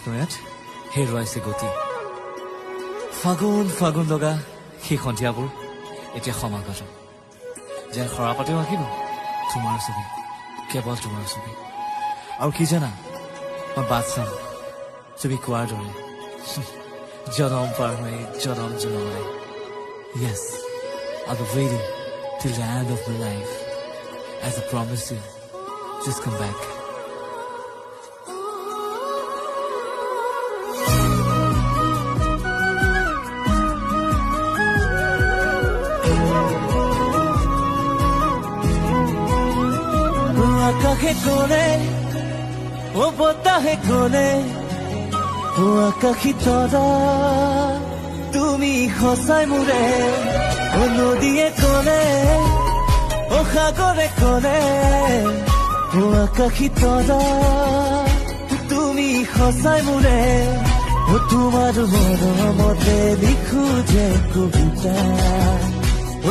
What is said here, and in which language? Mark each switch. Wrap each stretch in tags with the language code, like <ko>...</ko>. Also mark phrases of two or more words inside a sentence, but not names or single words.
<as>নয়াত হেৰুৱাইছে গতি ফাগুন ফাগুন লগা সেই সন্ধিয়াবোৰ এতিয়া সমাগত যেন সৰাপাতেও আঁকিব তোমাৰ ছবি কেৱল তোমাৰ ছবি আৰু কি জানা মই বাট চাম তুমি কোৱাৰ দৰে জনম পাৰ হৈ জনম জনমলৈ য়েছ</as> <en>I'll be waiting till the end of my life. As I promise you, just come back.</en> <as>আকাশে কলে, ও বতাহে কলে, ও আকাশী তৰা, তুমি সঁচাই মোৰে. ও নদীয়ে কলে ও সাগরে কলে ও আকাশী তৰা তুমি সঁচাই মোৰে ও তোমাৰ মৰমতে লিখো যে কবিতা ও</as>